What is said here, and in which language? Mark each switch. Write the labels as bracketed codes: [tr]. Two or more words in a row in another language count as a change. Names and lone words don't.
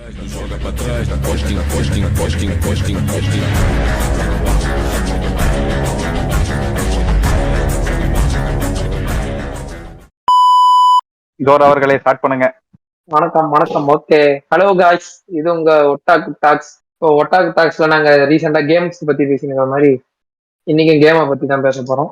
[pt] Joga pra trás, da costinha, costinha, costinha, costinha, costinha. [ta] ஜோர் அவர்களை ஸ்டார்ட் பண்ணுங்க. வணக்கம் வணக்கம். [en] okay, hello guys, [ta] இது உங்க ஒட்டாக்கு டாக்ஸ். இப்போ ஒட்டாக்கு டாக்ஸ்ல நாங்க [en] recently games [ta] பத்தி பேசின மாதிரி இன்னைக்கு கேமை பத்தி தான் பேச போறோம்.